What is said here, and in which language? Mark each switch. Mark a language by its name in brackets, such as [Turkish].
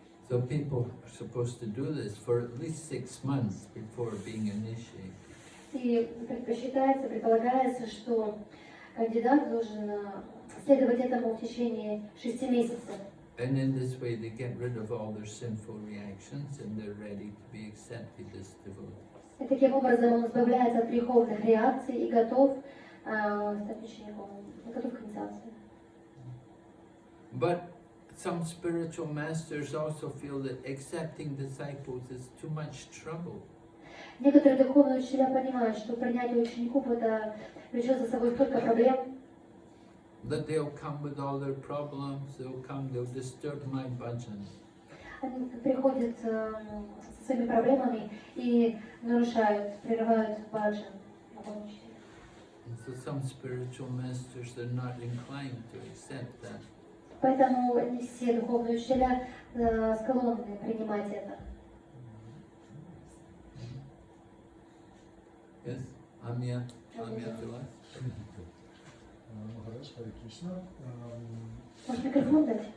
[English] So people are supposed to do this for at least 6 months before being initiated. [Russian] И предполагается, что кандидат должен следовать этому в течение 6 месяцев. [English] And in this way they get rid of all their sinful reactions and they're ready to be accepted as devotees. [Russian] И таким образом он избавляется от греховных реакций и готов стать учеником, готов к инициации. [English] But some spiritual masters also feel that accepting disciples is too much trouble. [Russian] Некоторые духовные учителя понимают, что принятие учеников это влечет за собой столько проблем. [English] That they'll come with all their problems, they'll disturb my bhajan. [Russian] Они приходят со своими проблемами и нарушают, прерывают баджан. [English] And so some spiritual masters are not inclined to accept that. [Russian] Поэтому не все духовные учителя склонны принимать это. [English] Yes, Amya Jala. [Russian] Махарадж, Хари Кришна. Может, микрофон дать?